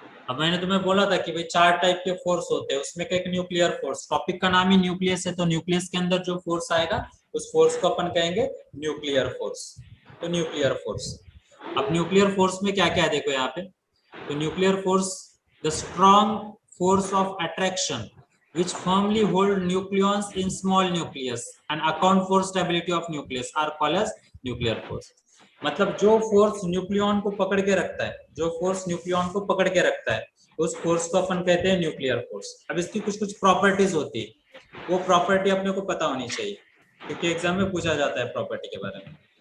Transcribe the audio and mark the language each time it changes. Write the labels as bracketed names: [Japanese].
[Hindi] अब मैंने तुम्हें बोला था कि भाई 4 टाइप के फोर्स होते हैं, उसमें का एक न्यूक्लियर फोर्स, टॉपिक का नाम ही न्यूक्लियस है, तो न्यूक्लियस के अंदर जो फोर्स आएगा उस फोर्स को अपन कहेंगे न्यूक्लियर फोर्स। तो न्यूक्लियर फोर्स, अब न्यूक्लियर फोर्स में क्या क्या है देखो यहाँ पे। [English] तो nuclear force, the strong force of attraction which firmly hold nucleons in small nucleus and account for stability of nucleus are called as nuclear force। [Hindi] मतलब जो फोर्स न्यूक्लियन को पकड़ के रखता है, जो फोर्स न्यूक्लियन को पकड़ के रखता है उस फोर्स को अपन कहते हैं न्यूक्लियर फोर्स। अब इसकी कुछ कुछ प्रॉपर्टीज होती है, वो प्रॉपर्टी अपने को पता होनी चाहिए क्योंकि एग्जाम में पूछा जाता है प्रॉपर्टी के बारे में।